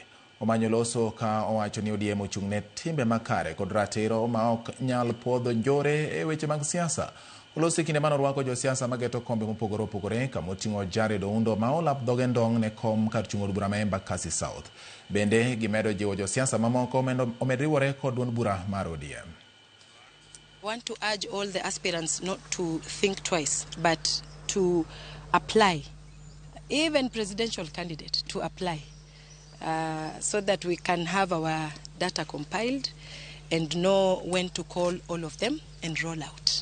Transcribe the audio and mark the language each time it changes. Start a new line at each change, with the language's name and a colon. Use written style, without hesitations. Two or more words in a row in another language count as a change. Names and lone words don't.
Luo (Kenya and Tanzania): Omanyo loso ka owacho ni ODM ochung'ne timbe makare kod ratiro ma ok nyal podho njore e weche mag siasa. Oloso kinde manorwako jo siasa mageto kombe mopogore opogore kama oting'o Jared Oundo ma olap dhoge ndong' ne kom kar chung' od bura ma Embakasi South. Bende gimedo jiwo jo siasa mamoko omed riwore kod duond bura mar ODM.
English: I want to urge all the aspirants not to think twice, but to apply, even presidential candidate to apply, so that we can have our data compiled and know when to call all of them and roll out.